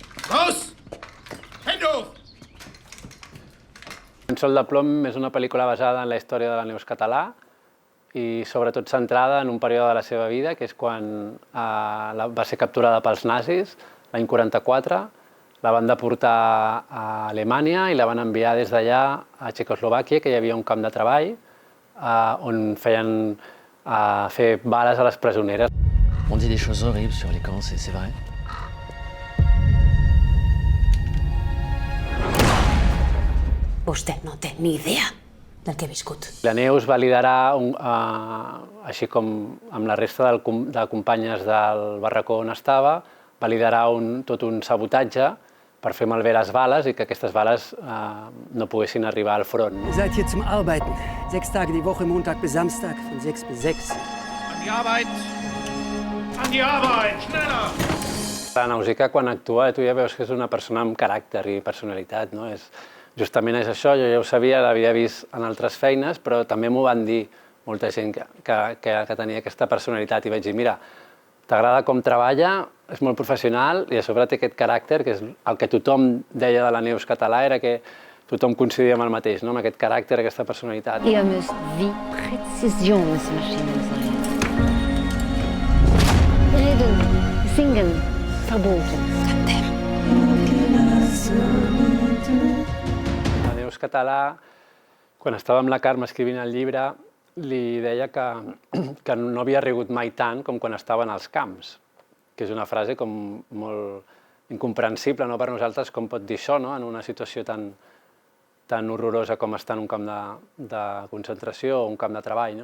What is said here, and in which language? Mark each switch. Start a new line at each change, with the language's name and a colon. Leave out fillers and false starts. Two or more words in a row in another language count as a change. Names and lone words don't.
German: Raus! Hände hoch!
Catalan: En Sol de plom és una pel·lícula basada en la història de la Neus català i sobretot centrada en un període de la seva vida, que és quan va ser capturada pels nazis, l'any 44, la van deportar a Alemanya i la van enviar des d'allà a Txecoslovàquia, que hi havia un camp de treball on feien fer bales a les presoneres.
French: On dit des choses horribles sur les camps, c'est vrai?
Catalan: Vostè no té ni idea del que he viscut. La Neus va liderar, així com amb la resta de companyes del barracó on estava, va liderar tot un sabotatge per fer malbé les bales i que aquestes bales no poguessin arribar al front.
German: Ihr seid hier zum Arbeiten. 6 Tage die Woche, Montag bis Samstag, von 6 bis 6. An die Arbeit! An die Arbeit! Schneller!
Catalan: La Nausica, quan actua, tu ja veus que és una persona amb caràcter i personalitat, no? Justament és això, jo ja ho sabia, l'havia vist en altres feines, però també m'ho van dir molta gent que tenia aquesta personalitat i vaig dir, mira, t'agrada com treballa, és molt professional i a sobre té aquest caràcter, que és el que tothom deia de la Neus català, era que tothom coincidia amb el mateix, no? Amb aquest caràcter, aquesta personalitat.
German: Ihr müsst wie Präzisionsmaschinen sein. Reden, singen, verboten.
Catalan: La Neus català, quan estava amb la Carme escrivint el llibre, li deia que no havia rigut mai tant com quan estava en els camps, que és una frase com molt incomprensible per nosaltres, com pot dir això, en una situació tan horrorosa com estar en un camp de concentració o un camp de treball.